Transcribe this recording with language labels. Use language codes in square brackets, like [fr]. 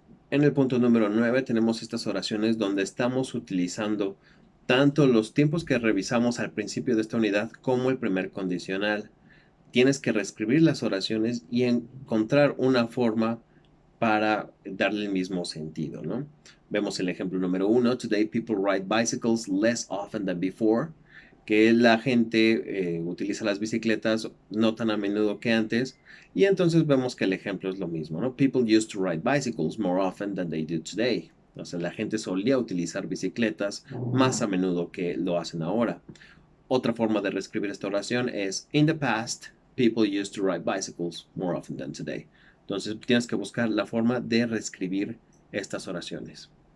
[es] En el punto número 9 tenemos estas oraciones donde estamos utilizando tanto los tiempos que revisamos al principio de esta unidad como el primer condicional. Tienes que reescribir las oraciones y encontrar una forma para darle el mismo sentido, ¿no? Vemos el ejemplo número 1. [en] Today people ride bicycles less often than before. [es] Que la gente utiliza las bicicletas no tan a menudo que antes. Y entonces vemos que el ejemplo es lo mismo, ¿no? [en] People used to ride bicycles more often than they do today. [es] O sea, la gente solía utilizar bicicletas más a menudo que lo hacen ahora. Otra forma de reescribir esta oración es [en] In the past, people used to ride bicycles more often than today. [es] Entonces tienes que buscar la forma de reescribir estas oraciones.